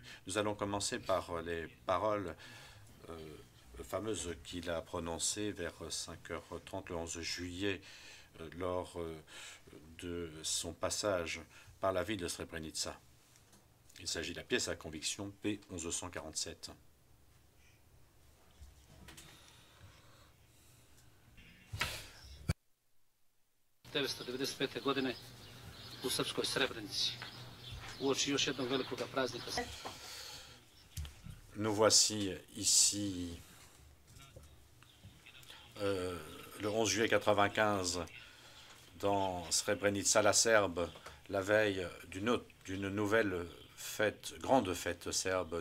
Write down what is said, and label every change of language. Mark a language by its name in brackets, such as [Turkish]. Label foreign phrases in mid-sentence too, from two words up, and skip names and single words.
[French] Nous allons commencer par les paroles fameuses qu'il a prononcées vers 5h30 le 11 juillet lors de son passage par la ville de Srebrenica. Il s'agit de la pièce à conviction P1147. [Serbian] godine u srpskoj Srebrenici. Uoči još jednog velikog praznika. [French] Nous voici ici le 11 juillet 95 dans Srebrenica, la Serbe, la veille d'une nouvelle fête, grande fête serbe.